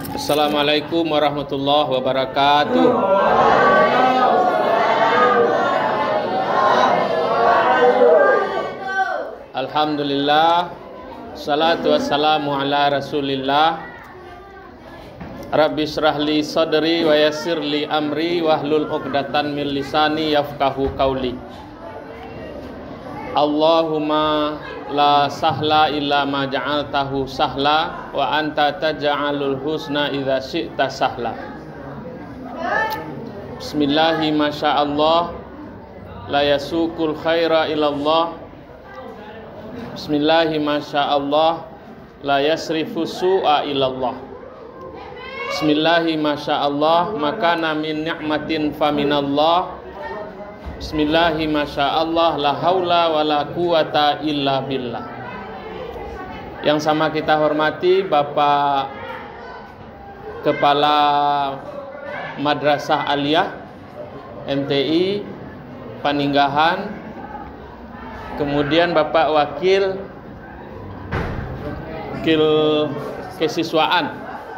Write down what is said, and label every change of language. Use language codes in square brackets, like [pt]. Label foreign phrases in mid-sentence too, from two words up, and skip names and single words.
[ar] السلام عليكم ورحمة الله وبركاته. الحمد لله، الصلاة والسلام على رسول الله. رب اشرح لي صدري ويسر لي أمري واحلل عقدة من لساني يفقهوا قولي. اللهم لا سهل إلا ما جعلته سهلا وأنت تجعل الحزن إذا شئت سهلا. بسم الله ما شاء الله لا يسوق الخير إلا الله. بسم الله ما شاء الله لا يصرف السوء إلا الله. بسم الله ما شاء الله ما كان من نعمة فمن الله. بسم الله ما شاء الله لا حول ولا قوة إلا بالله. [id] Yang sama kita hormati Bapak Kepala Madrasah Aliyah MTI Paninggahan, kemudian Bapak Wakil Kesiswaan.